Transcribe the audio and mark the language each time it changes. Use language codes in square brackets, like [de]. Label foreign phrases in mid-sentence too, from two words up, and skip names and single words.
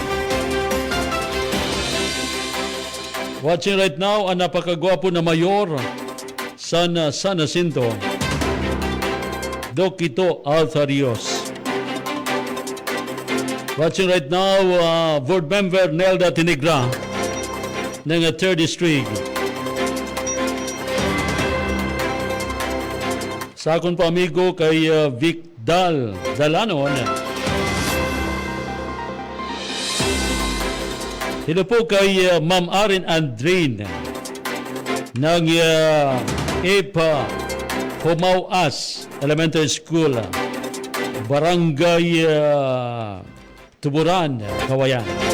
[en] Watching right now, [tl] ang napakagwapo na Mayor San Jacinto, Dokito Altharios. [en] Watching right now, Board Member Nelda Tinigra ng 3rd District. [ceb] Sa akong po amigo kay Vic Dalano. [en] Hello po kay Ma'am Arin Andrin ng EPA Humauas Elementary School, Barangay Tuburan, Kawayan.